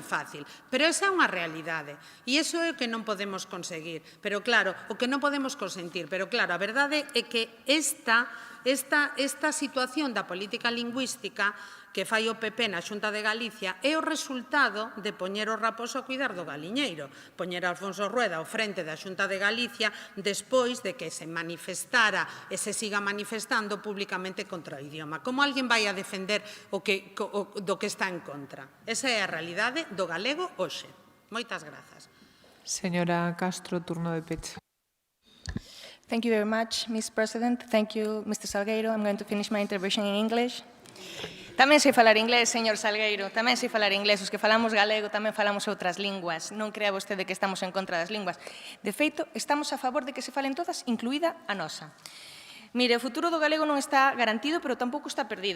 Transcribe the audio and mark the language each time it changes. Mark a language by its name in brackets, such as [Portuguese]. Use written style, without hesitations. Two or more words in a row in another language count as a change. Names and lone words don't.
[Galician] fácil, pero esa é unha realidade e iso é o que non podemos conseguir, pero claro, o que non podemos consentir, pero claro, a verdade é que esta situación da política lingüística que fai o PP na Xunta de Galicia é o resultado de poñer o raposo a cuidar do galiñeiro, poñer a Alfonso Rueda ao frente da Xunta de Galicia despois de que se manifestara e se siga manifestando públicamente contra o idioma. Como alguén vai a defender do que está en contra? Esa é a realidade do galego hoxe. Moitas grazas. Señora Castro, turno de peche. [English] Thank you very much, Ms. President. Thank you, Mr. Salgueiro. I'm going to finish my intervention in English. [Galician] Tamén sei falar inglés, señor Salgueiro, tamén sei falar inglés. Os que falamos galego tamén falamos outras linguas. Non crea vostede que estamos en contra das linguas. De feito, estamos a favor de que se falen todas, incluída a nosa. Mire, o futuro do galego non está garantido, pero tampouco está perdido.